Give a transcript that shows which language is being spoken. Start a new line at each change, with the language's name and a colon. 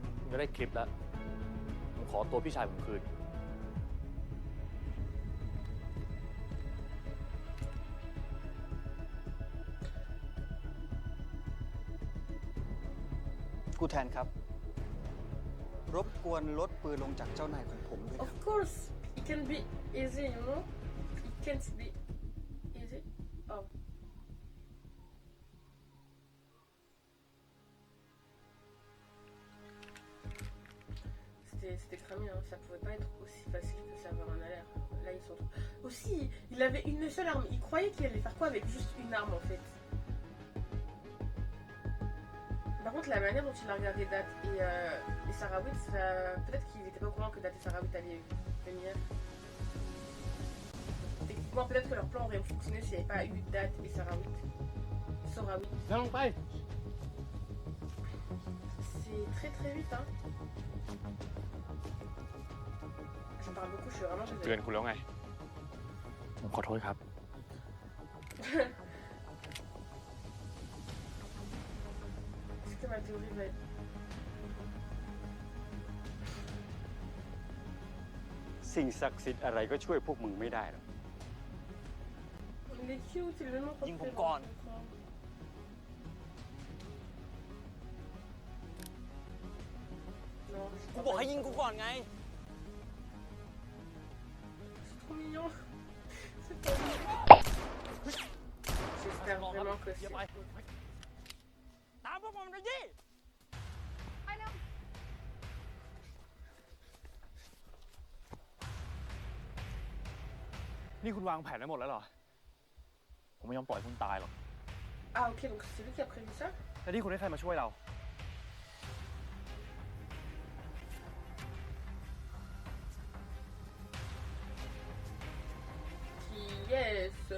Thai: ก็ได้คลิปแล้ว ผมขอตัวพี่ชายผมคืน กูแทนครับ รบกวนลดปืนลงจากเจ้านายของผมด้วยนะ
English: Of course, it can be easy, you know? It can't be easy. Oh.
French: C'était cramé, hein. Ça pouvait pas être aussi facile que ça avoir un alerte. Là, ils sont. Aussi, il avait une seule arme. Il croyait qu'il allait faire quoi avec juste une arme en fait. Par contre, la manière dont il a regardé Date et Sarawit, peut-être qu'il n'était pas au courant que Date et Sarawit allaient venir. Techniquement, peut-être que leur plan aurait fonctionné s'il n'y avait pas eu Date et Sarawit. Sorawit. C'est très très vite, hein. Je parle beaucoup, je suis vraiment
Thai: เตือนคุณแล้วไง ผมขอโทษครับ
French: Est-ce que ma théorie va être.
Thai: สิ่งศักดิ์สิทธิ์อะไรก็ช่วยพวกมึงไม่ได้หรอก
French: Il est cute, il est vraiment trop
Thai: ยิงผมก่อน
French: Non,
Thai: กูบอกให้ยิงกูก่อนไง
French: c'est trop mignon. C'est trop mignon. J'espère vraiment que c'est.
Thai: ตามพวกมันไปดิ ไปเร็ว นี่คุณวางแผนไว้หมดแล้วเหรอ ผมไม่ยอมปล่อยคุณตายหรอก
French: Ah, ok, donc c'est lui qui a prévu ça?
Thai: แล้วที่คุณให้ใครมาช่วยเรา
English: Yes.